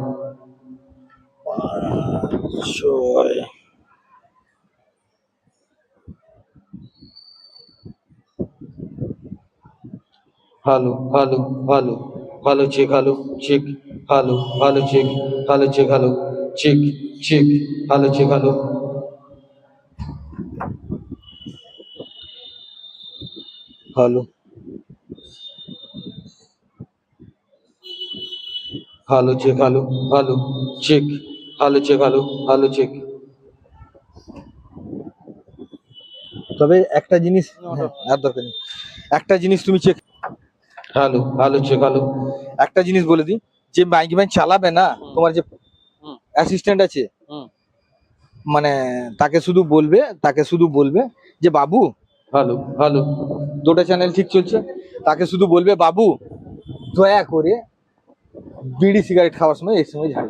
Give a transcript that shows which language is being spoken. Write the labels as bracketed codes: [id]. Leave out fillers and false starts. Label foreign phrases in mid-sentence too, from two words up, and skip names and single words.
[en] hello hello hello hello check, hello check, hello hello check, hello check, hello check check, hello check, hello hello hello check, hello hello check, hello check, hello hello check. [bn] তবে একটা জিনিস, আর দরকার নেই, একটা জিনিস তুমি চেক, [en] hello hello check, [bn] হ্যালো। একটা জিনিস বলে দিই, যে [en] mic man [bn] চালাবে না, তোমার যে অ্যাসিস্ট্যান্ট আছে, মানে তাকে শুধু বলবে যে বাবু, [en] hello hello, [bn] দুটো চ্যানেল ঠিক চলছে, তাকে শুধু বলবে বাবু দয়া করে বিড়ি সিগারেট খাওয়ার সময় এই সময় ঝাড়বে।